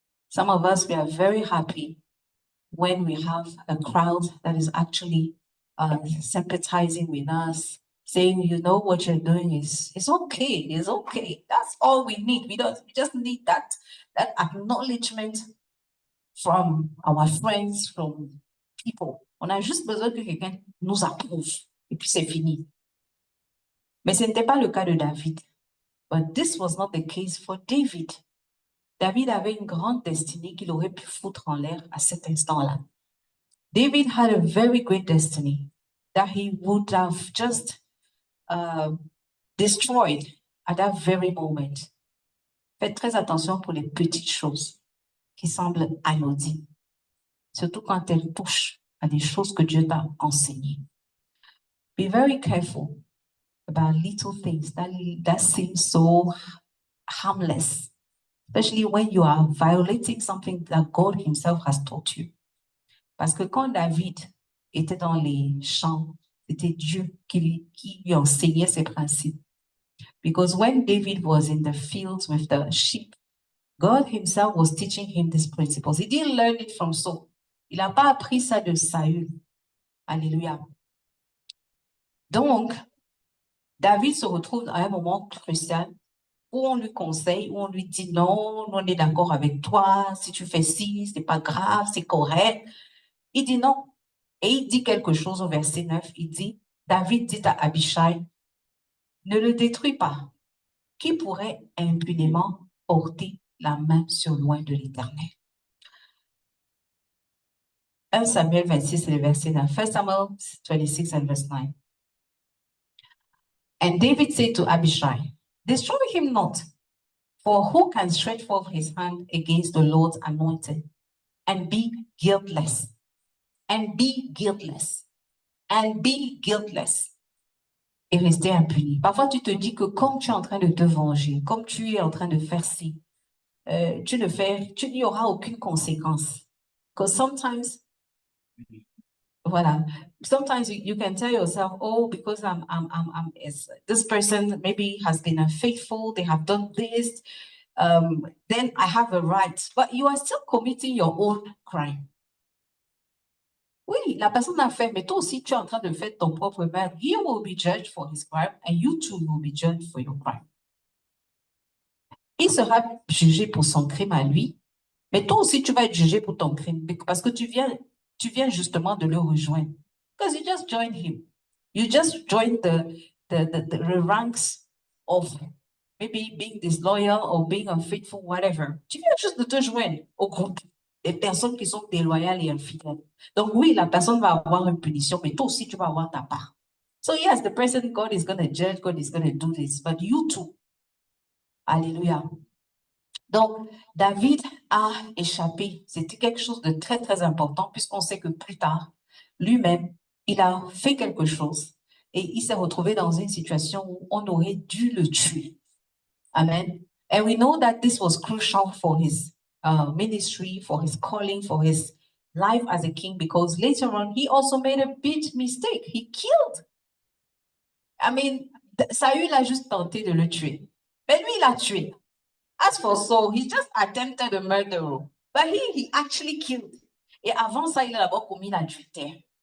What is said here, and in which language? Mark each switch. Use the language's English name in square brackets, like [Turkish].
[English] Some of us, we are very happy when we have a crowd that is actually sympathizing with us, saying, you know, what you're doing is okay, it's okay. That's all we need. We just need that acknowledgement from our friends, from people. [French] On a juste besoin que quelqu'un nous approuve et puis c'est fini. Mais ce n'était pas le cas de David. [English] But this was not the case for David. [French] David avait une grande destinée qu'il aurait pu foutre en l'air à cet instant-là. [English] David had a very great destiny that he would have just destroyed at that very moment. [French] Faites très attention pour les petites choses qui semblent anodines, surtout quand elles touchent à des choses que Dieu t'a enseignées. [English] Be very careful about little things that seem so harmless, especially when you are violating something that God himself has taught you. [French] Parce que quand David était dans les champs, c'était Dieu qui lui enseignait ses principes. [English] Because when David was in the fields with the sheep, God himself was teaching him these principles. He didn't learn it from Saul. [French] Il n'a pas appris ça de Saül. Alléluia. Donc, David se retrouve à un moment crucial où on lui conseille, où on lui dit non, on est d'accord avec toi, si tu fais ci, c'est pas grave, c'est correct. Il dit non. Et il dit quelque chose au verset 9, il dit, David dit à Abishai, ne le détruis pas. Qui pourrait impunément porter la main sur loin de l'Éternel? 1 Samuel 26, c'est le verset 9. [English] 1 Samuel 26 and verse 9. And David said to Abishai, destroy him not, for who can stretch forth his hand against the Lord's anointed and be guiltless? And be guiltless. And be guiltless. [French] Et rester impuni. Parfois, tu te dis que comme tu es en train de te venger, comme tu es en train de faire ci, tu n'y auras aucune conséquence. [English] Because sometimes, voilà, sometimes you can tell yourself, oh, because this person maybe has been unfaithful, they have done this, then I have a right. But you are still committing your own crime. [French] Oui, la personne a fait, mais toi aussi, tu es en train de faire ton propre meurtre. [English] He will be judged for his crime and you too will be judged for your crime. [French] Il sera jugé pour son crime à lui, mais toi aussi, tu vas être jugé pour ton crime parce que tu viens justement de le rejoindre. [English] Because you just joined him. You just joined the ranks of maybe being disloyal or being unfaithful, whatever. [French] Tu viens juste de te joindre au groupe des personnes qui sont déloyales et infidèles. Donc oui, la personne va avoir une punition, mais toi aussi, tu vas avoir ta part. [English] So yes, the person, God is going to judge, God is going to do this, but you too. [French] Alléluia. Donc, David a échappé. C'était quelque chose de très, très important puisqu'on sait que plus tard, lui-même, il a fait quelque chose et il s'est retrouvé dans une situation où on aurait dû le tuer. Amen. [English] And we know that this was crucial for his ministry, for his calling, for his life as a king, because later on, he also made a big mistake. He killed. I mean, [French] Saül a juste tenté de le tuer. Mais lui, il a tué. [English] As for Saul, he just attempted a murder, but he actually killed. [French] Et avant ça, il a d'abord commis l'adultère.